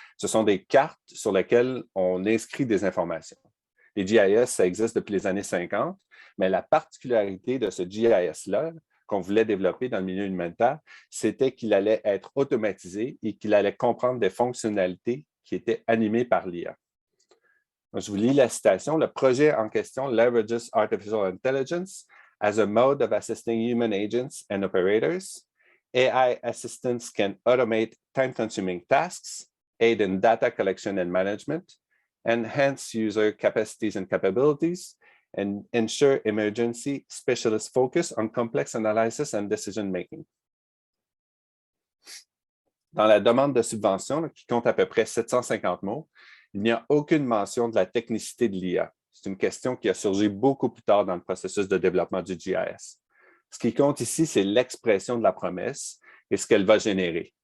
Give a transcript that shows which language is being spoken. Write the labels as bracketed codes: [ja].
[fr] Ce sont des cartes sur lesquelles on inscrit des informations. Les GIS, ça existe depuis les années 50, mais la particularité de ce GIS-là, qu'on voulait développer dans le milieu humanitaire, c'était qu'il allait être automatisé et qu'il allait comprendre des fonctionnalités qui étaient animées par l'IA. Je vous lis la citation. Le projet en question [en] leverages artificial intelligence as a mode of assisting human agents and operators. AI assistants can automate time-consuming tasks, aid in data collection and management, enhance user capacities and capabilities, and ensure emergency specialist focus on complex analysis and decision-making. [fr] Dans la demande de subvention, qui compte à peu près 750 mots, il n'y a aucune mention de la technicité de l'IA. C'est une question qui a surgi beaucoup plus tard dans le processus de développement du GIS. Ce qui compte ici, c'est l'expression de la promesse et ce qu'elle va générer.